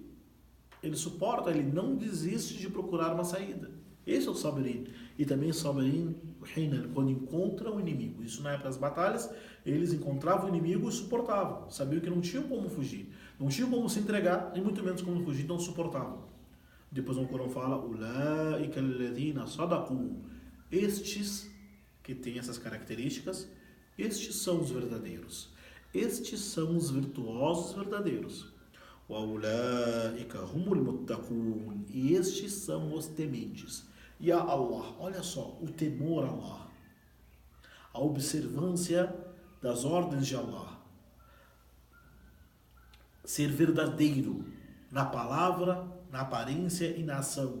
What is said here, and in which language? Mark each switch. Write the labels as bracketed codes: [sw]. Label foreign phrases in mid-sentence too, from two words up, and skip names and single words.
[pt] Ele suporta, ele não desiste de procurar uma saída. Esse é o saberin. E também saberin, quando encontra o inimigo. Isso na época das batalhas, eles encontravam o inimigo e suportavam. Sabiam que não tinham como fugir. Não tinham como se entregar, e muito menos como fugir, então suportavam. Depois o Corão fala, [ar] أولئك الذين صدقوا. [pt] Estes que têm essas características, estes são os verdadeiros. Estes são os virtuosos verdadeiros. [ar] وأولئك هم المتقون. [pt] E estes são os tementes. E a Allah, olha só, o temor a Allah, a observância das ordens de Allah, ser verdadeiro na palavra, na aparência e na ação.